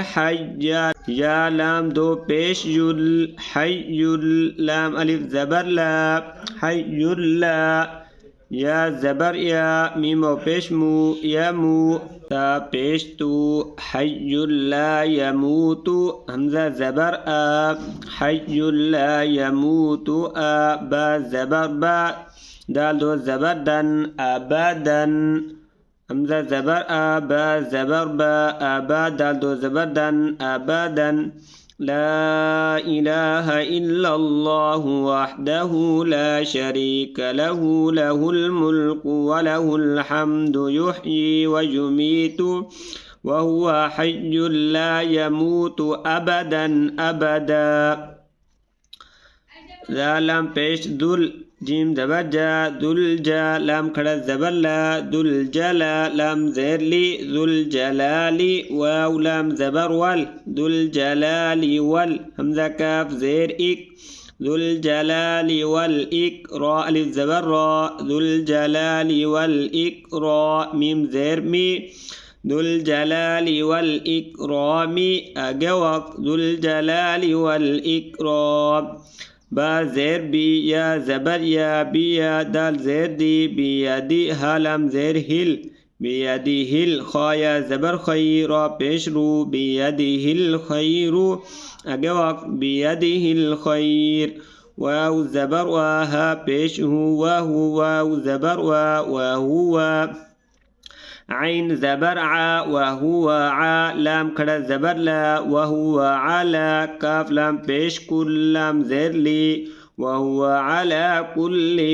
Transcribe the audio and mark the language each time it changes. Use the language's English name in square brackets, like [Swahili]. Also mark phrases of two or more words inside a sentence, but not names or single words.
[Hindi] हय्या, या लाम दो पेश युल, हय्युल, लाम अलिफ ज़बर ला, हय्युल्ला, या ज़बर या, मीम पेश मु, यमु, ता पेश तू, हय्युल्ला यमूतु, हमज़ा ज़बर आ, हय्युल्ला यमूतु आ, बा ज़बर बा, दाल दो ज़बर दन, अबदन, हमज़ा ज़बर आ, बा ज़बर बा, अबा, दाल दो ज़बर दन, अबदन, [Arabic] لا إله إلا الله وحده لا شريك له له الملك وله الحمد يحيي ويميت وهو حي لا يموت أبدا أبدا. [Hindi] लाम पेश दुल, जीम ज़बर जा, दुल जा, लाम खड़ा ज़बर ला, दुल जला, लाम ज़ेर ली, दुल जलाली, वाव लाम ज़बर वल, दुल जलाली वल, हमज़ा काफ ज़ेर इक, दुल जलाली वल इक, रा अलिफ ज़बर रा, दुल जलाली वल इक रा, मीम ज़ेर मी, दुल जलाली वल इकरामी, आगे वक्त, दुल जलाली वल इकराम, बा ज़ेर बी, या ज़बर या, बिया, दाल ज़ेर दी, बिया दी, हा लाम ज़ेर हिल, बियदिहिल खया ज़बर खई रा पेश रू बियदिहिल खैरु आगे वक्त बियदिहिल खैर वाव ज़बर वाह पेश हु वहु वाव ज़बर वहुवा आइन ज़बर आ वहुवा आ लाम खड़ा ज़बर ला वहुवा आला काफ लाम पेश कुल लाम ज़ेर ली वहुवा आला कुल्ली